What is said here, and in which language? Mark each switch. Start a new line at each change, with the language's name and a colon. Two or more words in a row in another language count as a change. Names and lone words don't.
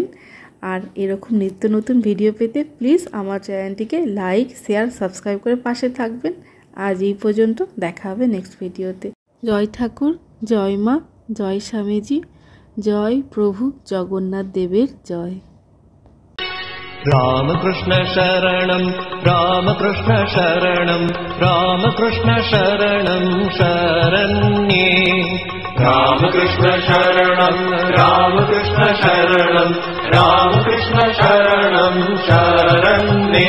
Bangla: আর এরকম নিত্য নতুন ভিডিও পেতে প্লিজ আমার চ্যানেলটিকে লাইক, শেয়ার, সাবস্ক্রাইব করে পাশে থাকবেন। আজ এই পর্যন্ত, দেখা হবে নেক্সট ভিডিওতে। জয় ঠাকুর, জয় মা, জয় স্বামীজি, জয় প্রভু জগন্নাথ দেবের জয়।
Sanskrit: रामकृष्ण शरणं रामकृष्ण शरणं रामकृष्ण शरणं शरण्ये। रामकृष्ण शरणं रामकृष्ण शरणं रामकृष्ण शरणं शरण्ये।